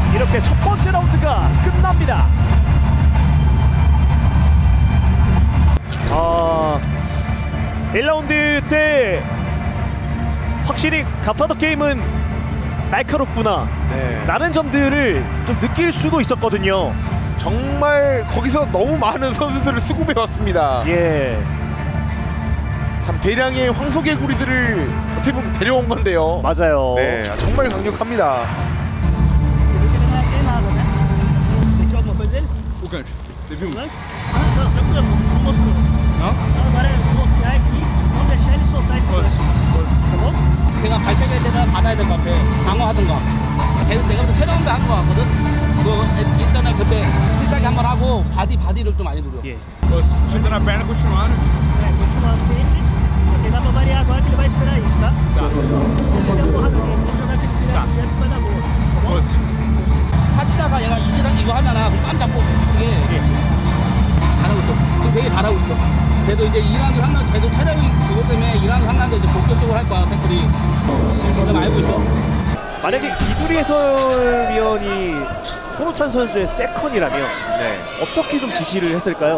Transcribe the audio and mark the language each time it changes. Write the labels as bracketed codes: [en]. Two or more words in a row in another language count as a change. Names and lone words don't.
[ko] 이렇게 첫 번째 라운드가 끝납니다. 1라운드 때 확실히 갓파더 게임은 날카롭구나 라는 점들을 좀 느낄 수도 있었거든요. 정말 거기서 너무 많은 선수들을 수급해왔습니다. 예, 참 대량의 황소개구리들을 어떻게 보면 데려온 건데요. 맞아요. 네, 정말 강력합니다. [pt] Você viu que ele não tem nada, né? Você tinha alguma coisa dele? O gancho. Você viu? Lanche? Não, tranquilo, não mostrou. Não? Agora é bloquear aqui, não deixar ele soltar esse gancho. Tá bom? [ko] 제가 발차기할 때는 받아야 될 것 같아. 방어하든가. 내가 볼때 체력운동 한것 같거든. 일단은 그때 필살기 한번 하고 바디를 좀 많이 누려. 예. [pt] Chutando a perna, continuar, né? Continuar sempre. Porque dá pra variar agora que ele vai esperar isso, tá? Se ele der porrada nele, vamos jogar aquele direto que vai dar boa. Tá bom? [ko] 하치다가 얘가 이거 하잖아. 그럼 깜짝 고 이게 잘하고 있어. 지금 되게 잘하고 있어. 쟤도 이제 2라운드 3라운드 쟤도 체력이 그것 때문에 2라운드 3라운드 이제 본격적으로 할 거야. 태클이. 지금 알고 있어. 만약에 이두리 해설위원이 손호찬 선수의 세컨이라면 어떻게 좀 지시를 했을까요?